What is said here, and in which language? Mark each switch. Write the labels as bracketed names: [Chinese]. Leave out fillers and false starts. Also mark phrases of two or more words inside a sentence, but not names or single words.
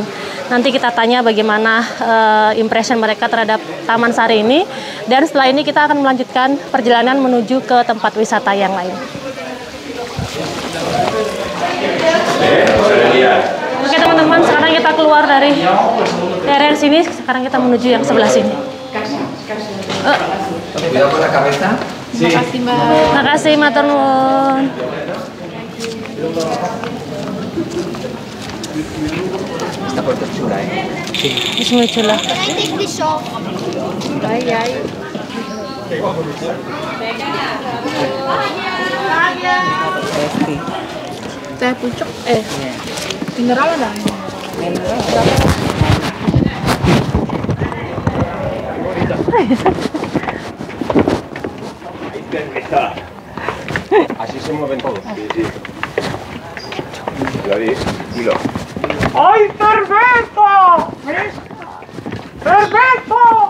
[Indonesian] Nanti kita tanya bagaimana impression mereka terhadap Taman Sari ini. Dan setelah ini kita akan melanjutkan perjalanan menuju ke tempat wisata yang lain. Oke teman-teman, sekarang kita keluar dari area sini. Sekarang kita menuju yang sebelah sini. [Spanish] Cuidado con la cabeza. [Indonesian] Makasih Mbak. Makasih [Javanese] matur nuwun. [Spanish] Esta puerta es chula, Sí. Es muy chula. [Indonesian] Teh pucuk, mineral ada? [Spanish] Así se mueven todos. Dilo. ¡Ay, cerveza! ¡Cerveza!